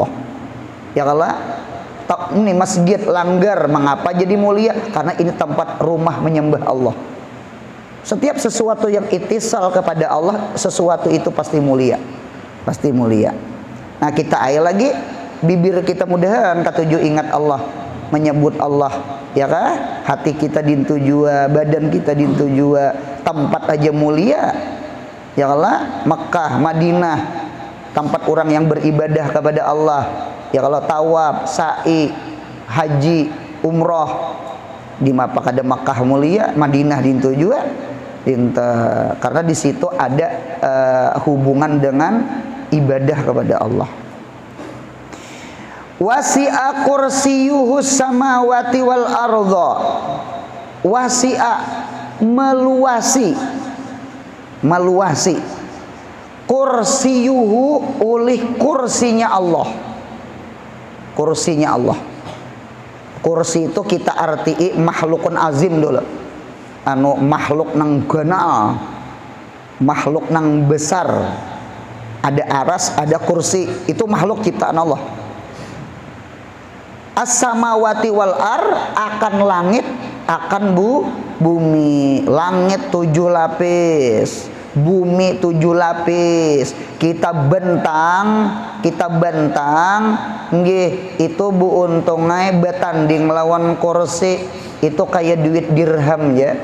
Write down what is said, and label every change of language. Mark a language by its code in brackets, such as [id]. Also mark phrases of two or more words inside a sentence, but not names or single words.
[id] Ya Allah, ini masjid Langgar mengapa jadi mulia? Karena ini tempat rumah menyembah Allah. Setiap sesuatu yang itisal kepada Allah, sesuatu itu pasti mulia. Pasti mulia. [bjn] Nah, kita ayat lagi, bibir kita mudahan katuju ingat Allah, menyebut Allah. Ya kah? Hati kita dintu jua, badan kita dintu jua, tempat aja mulia. [id] Ya Allah, Mekah, Madinah, tempat orang yang beribadah kepada Allah. Ya kalau tawaf, sa'i, [bjn] haji, umroh, di mapa kada Mekah mulia, Madinah dintu jua, karena di situ ada hubungan dengan ibadah kepada Allah. [ar] Wasi'a kursiyuhus samawati wal arda. [id] Wasi'a meluasi. Meluasi. Kursiyuhu oleh kursinya Allah. Kursinya Allah. Kursi itu kita artii [ar] makhlukun azim [id] dulu. [bjn] Anu makhluk nang ganal. Makhluk nang besar. [id] Ada aras, ada kursi. Itu makhluk ciptaan Allah. [ar] As-samawati wal ar, [id] akan langit, akan bumi. Langit 7 lapis, bumi 7 lapis. [bjn] Kita bentang, nggih, itu bu untungai betanding lawan kursi itu kayak duit dirham ya.